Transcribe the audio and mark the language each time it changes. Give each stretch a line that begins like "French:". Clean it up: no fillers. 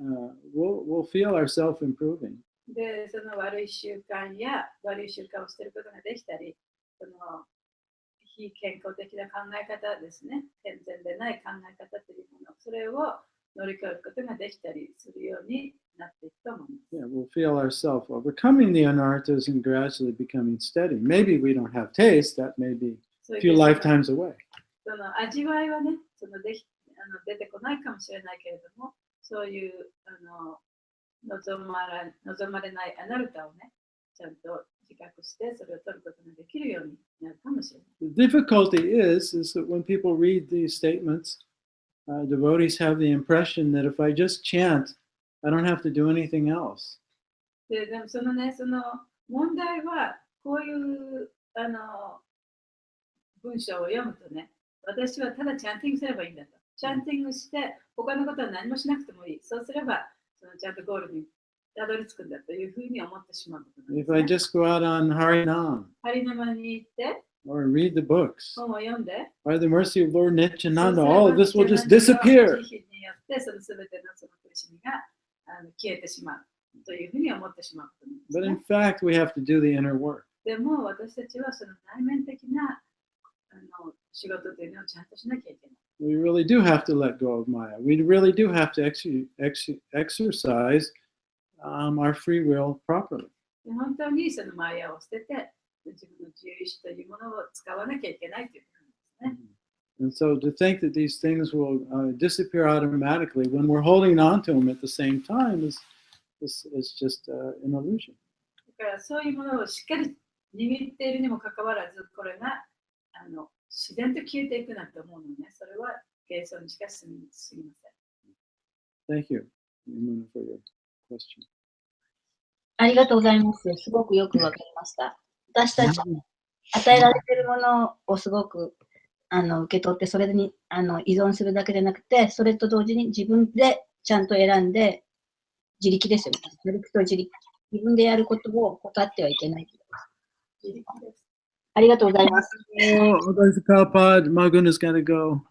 English: We'll feel ourselves improving.
Japanese: で、その悪い習慣や悪い習慣を捨てることができたり、その非健康的な考え方ですね、健全でない考え方というもの、それを乗り越えることができたりするようになっていくと思います。
English: Yeah, we'll feel ourselves overcoming the anarthas and gradually becoming steady. Maybe we don't have taste, that may be a few lifetimes away.
Japanese: その味わいはね、出てこないかもしれないけれども、そういう望まれないアナルタをね、ちゃんと自覚してそれを取ることができるようになるかもしれない。
English: The difficulty is that when people read these statements, devotees have the impression that if I just chant, I don't have to do anything else.
Japanese: でもその問題はこういう文章を読むとね、私はただチャンティングすればいいんだと。チャンティングして他のことは何もしなくてもいい。そうすればちゃんとゴールにたどり着くんだというふうに思ってしまうことなんです、
English: If I just go out on Harinam
Japanese: ハリナマに行って
English: or read the books,
Japanese: 本を読んで
English: by the mercy of Lord Nityananda, all of this will just disappear.
Japanese: 慈悲によってその全てのその苦しみが消えてしまうというふうに思ってしまうことなんです、
English: But
Japanese: ね。
English: in fact, we have to do the inner work.
Japanese: でも私たちはその内面的な仕事というのをちゃんとしなきゃいけない。
English: We really do have to let go of Maya. We really do have to exercise our free will properly.
Japanese: 本当にそのマヤを捨てて自分の自由意志というものを使わなきゃいけないということなんですね。
English: And so to think that these things will disappear automatically when we're holding on to them at the same time is just an illusion.
Japanese: だからそういうものをしっかり握っているにもかかわらず、これが自然と消えていくなんて思うのね。それは幻想にしか過ぎません。
English: Thank you, Yamuna, for your question.
Japanese: ありがとうございます。すごくよくわかりました。私たちに与えられているものをすごく受け取って、それに依存するだけでなくて、それと同時に自分でちゃんと選んで、自力ですよね。自力と自力。自分でやることを断ってはいけない。自力です。ありがとうございます。
English: Oh, there's a cowpod. Maguna's got to go.